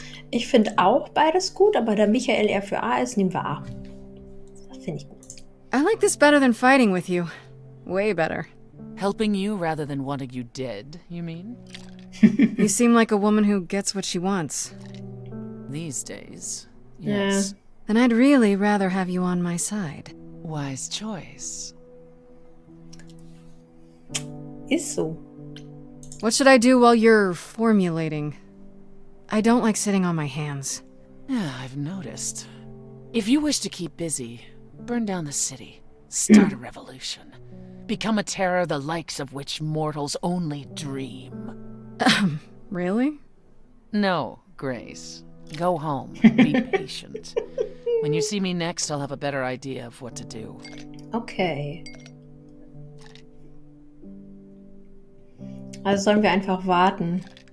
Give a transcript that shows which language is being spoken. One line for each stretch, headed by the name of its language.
German: Ich finde auch beides gut, aber da Michael eher für A ist, nehmen wir A. Das finde ich gut.
English: I like this better than fighting with you. Way better. Helping you rather than wanting you dead, you mean? You seem like a woman who gets what she wants. These days, yes. Then I'd really rather have you on my side. Wise choice.
German: Ist so.
English: What should I do while you're formulating? I don't like sitting on my hands. Yeah, I've noticed. If you wish to keep busy, burn down the city, start a revolution, become a terror the likes of which mortals only dream. Really? No, Grace. Go home. Be patient. When you see me next, I'll have a better idea of what to do. Okay.
German: Also sollen wir einfach warten.